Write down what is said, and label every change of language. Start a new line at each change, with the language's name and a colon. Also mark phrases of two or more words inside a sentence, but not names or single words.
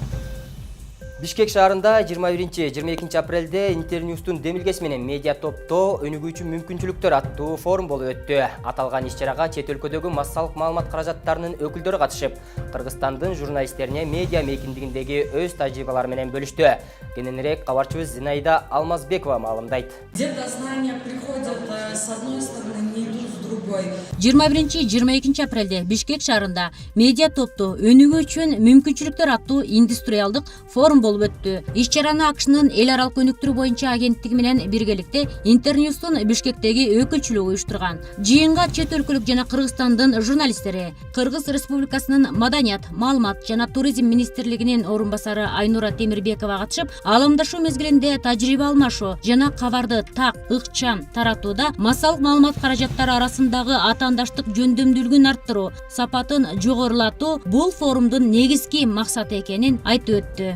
Kyrgyz: Бишкек шаарында 21-22 апрелде Интерньюстун демилгеси менен медиа топто өнүгүүчү мүмкүнчүлүктөр аттуу форум болуп өттү. Аталган иш-чарага чет өлкөдөгү массалык маалымат каражаттарынын өкүлдөрү катышып, Кыргызстандын журналисттерине медиа мейкиндигиндеги өз тажрыйбалары менен бөлүштү. Кененирээк кабарчыбыз Зинаида Алмазбекова маалымдайт.
Russian: Где-то знания приходят с одной стороны, не идут с другой.
Kyrgyz: 21-22 апрелде Бишкек шаарында медиа топту өнүгүү үчүн мүмкүнчүлүктөр аттуу индустриалдык форум болуп өттү. Иш-чараны АКШнын эл аралык өнүктүрүү боюнча агенттиги менен биргеликте Интерньюстун Бишкектеги өкүлчүлүгү уюштурган. Жыйынга чет өлкөлүк жана Кыргызстандын журналисттери, Кыргыз Республикасынын Маданият, маалымат жана туризм министрлигинин орун басары Айнура Темирбекова катышып, аламдашуу мезгилинде тажрыйба алмашуу жана кабарды так, ыкчам таратууда массалык маалымат каражаттары арасындагы атаандаштык жөндөмдүүлүгүн арттыруу, сапатын жогорулатуу бул форумдун негизги максаты экенин айтып өттү.